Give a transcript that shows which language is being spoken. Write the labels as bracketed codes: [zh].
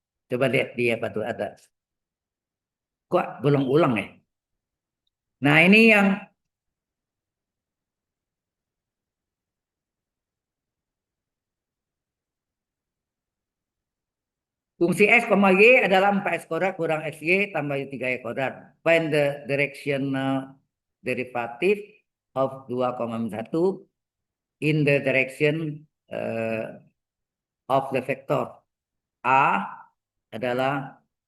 [id] Coba lihat dia apa tuh ada. Kok belum ulang ya? Nah ini yang fungsi X, Y adalah 4X kuadrat kurang XY tambah 3Y kuadrat. [en] Find the directional derivative of 2,1 in the direction of the vector. [id] A adalah